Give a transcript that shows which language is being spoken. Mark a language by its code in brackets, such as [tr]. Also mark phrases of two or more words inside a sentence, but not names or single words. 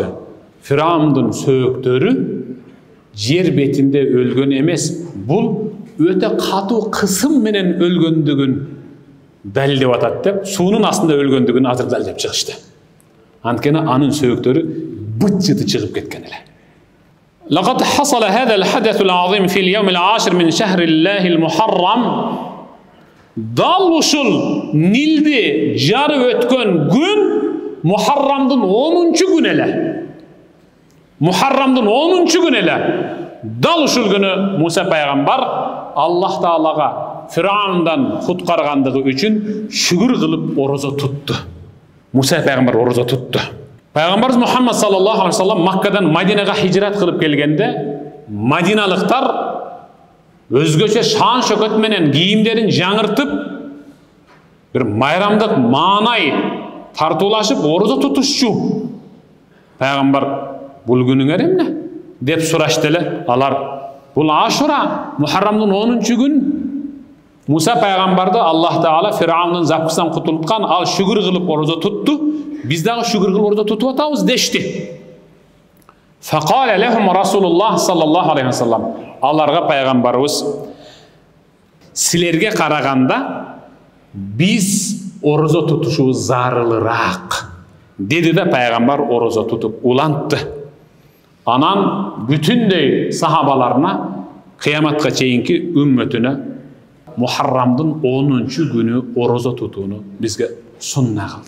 [ky] Фираундун сөөктөрү жер бетинде өлгөн эмес, бул өтө катуу кысым менен өлгөндүгүн далилдеп атат деп, суунун астында өлгөндүгүн азыр далилдеп чыгышты. Анткени анын сөөктөрү быт-жыты чыгып кеткен эле. [ar] لقد حصل هذا الحدث العظيم في اليوم العاشر من شهر الله المحرم. [ky] Dal ушул Нилди жарып өткөн күн Мухаррамдын 10-чу күн эле. Мухаррамдын 10-чу күн эле. Дал ушул күнү Муса пайгамбар Аллах Таалага Фираундан куткаргандыгы үчүн шүгүр кылып орозо тутту. Муса пайгамбар орозо тутту. Пайгамбарыбыз Мухаммад [ar] صلى الله عليه وسلم [ky] Маккадан Мадинага хижрат кылып келгенде, Мадиналыктар өзгөчө шан шөкөт менен кийимдерин жаңыртып, бир майрамдык маанай тартуулашып орозо тутушчу. Пайгамбар бул күнүңөр эмне деп сурашты эле. Алар бул Ашура, Мухаррамдын 10-чу күн. Муса пайгамбарды Аллах Таала Фираундун запкысынан кутулткан, ал шүгүр кылып орозо тутту. Биз дагы шүгүр кылып орозо тутуп атабыз дешти. [ar] فقال لهم رسول الله صلى الله عليه وسلم. [ky] Аларга пайгамбарыбыз силерге караганда биз орозо тутушубуз зарылыраак деди да пайгамбар орозо тутуп улантты. Анан бүтүндөй сахабаларына кыяматка чейинки үммөтүнө Мухаррамдын 10-чу күнү орозо тутууну бизге сунна кылды.